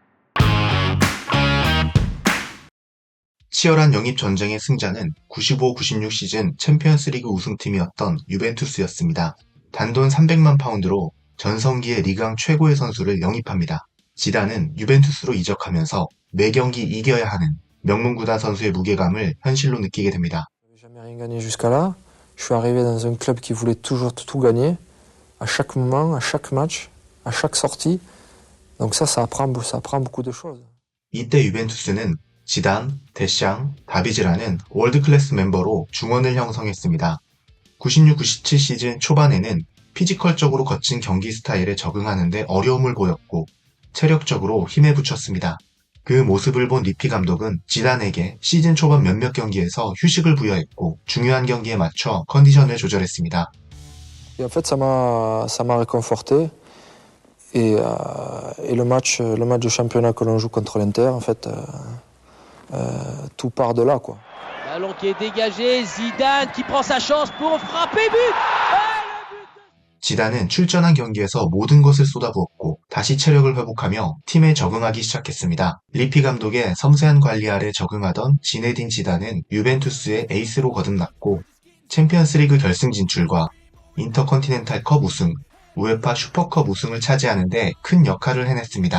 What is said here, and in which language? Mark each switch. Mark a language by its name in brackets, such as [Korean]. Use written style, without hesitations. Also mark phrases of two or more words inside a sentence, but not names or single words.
[Korean] 치열한 영입 전쟁의 승자는 95-96 시즌 챔피언스리그 우승팀이었던 유벤투스였습니다. 단돈 300만 파운드로 전성기의 리그왕 최고의 선수를 영입합니다. 지단은 유벤투스로 이적하면서 매 경기 이겨야 하는 명문구단 선수의 무게감을 현실로 느끼게 됩니다. [French] Jamais rien gagné jusqu'à là. Je suis arrivé dans un club qui voulait toujours tout gagner, à chaque moment, à chaque match, à chaque sortie. Donc ça apprend beaucoup de choses. [Korean] 이때 유벤투스는 지단, 데샹, 다비즈라는 월드클래스 멤버로 중원을 형성했습니다. 96-97 시즌 초반에는 피지컬적으로 거친 경기 스타일에 적응하는데 어려움을 보였고 체력적으로 힘에 부쳤습니다. 그 모습을 본 리피 감독은 지단에게 시즌 초반 몇몇 경기에서 휴식을 부여했고 중요한 경기에 맞춰 컨디션을 조절했습니다. [French] Et en fait, ça m'a réconforté. Et le match de championnat que l'on joue contre l'Inter, en fait, tout part de là, quoi. Ballon qui est dégagé, Zidane qui prend sa chance pour frapper, but! [Korean] 지단은 출전한 경기에서 모든 것을 쏟아부었고 다시 체력을 회복하며 팀에 적응하기 시작했습니다. 리피 감독의 섬세한 관리 아래 적응하던 지네딘 지단은 유벤투스의 에이스로 거듭났고 챔피언스리그 결승 진출과 인터컨티넨탈컵 우승, 우에파 슈퍼컵 우승을 차지하는 데 큰 역할을 해냈습니다.